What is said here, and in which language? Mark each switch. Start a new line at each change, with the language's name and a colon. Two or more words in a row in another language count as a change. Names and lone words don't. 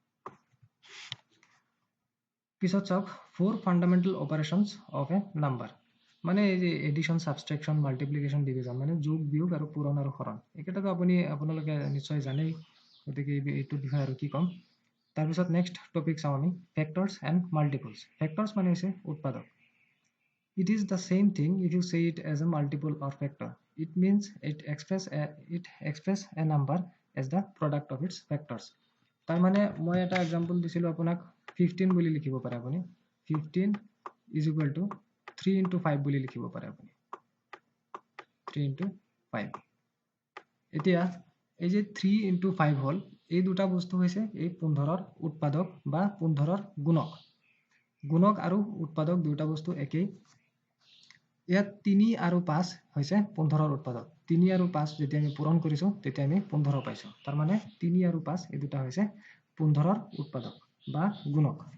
Assamese: পিছত চাওক 4
English: fundamental operations of a number
Assamese: মানে এই যে
English: addition subtraction multiplication division
Assamese: মানে যোগ বিয়োগ আৰু পূৰণ আৰু হৰণ একেটাতো আপোনালোকে নিশ্চয় জানেই গতিকে এইটো বিষয় আৰু কি কম তাৰ পিছত
English: next topic
Assamese: চাও আমি
English: factors and multiples factors
Assamese: মানে হৈছে উৎপাদক
English: it is the same thing if you say it as a multiple or factor it means it express a number as the product of its factors
Assamese: তাৰ মানে মই এটা एग्जांपल দিছিলো আপোনাক 15 বুলি লিখিব পাৰে আপুনি 15
English: is equal to
Assamese: 3 into 5 বুলি লিখিব পাৰে আপুনি 3 into 5 এতিয়া এই যে 3 into 5 হল এই দুটা বস্তু হৈছে এই 15 ৰ উৎপাদক বা 15 ৰ গুণক গুণক আৰু উৎপাদক দুটা বস্তু একেই ইয়াত 3 আৰু 5 হৈছে 15 ৰ উৎপাদক 3 আৰু 5 যেতিয়া আমি পূৰণ কৰিছো তেতিয়া আমি 15 পাইছো তাৰ মানে 3 আৰু 5 এই দুটা হৈছে 15 ৰ উৎপাদক বা গুণক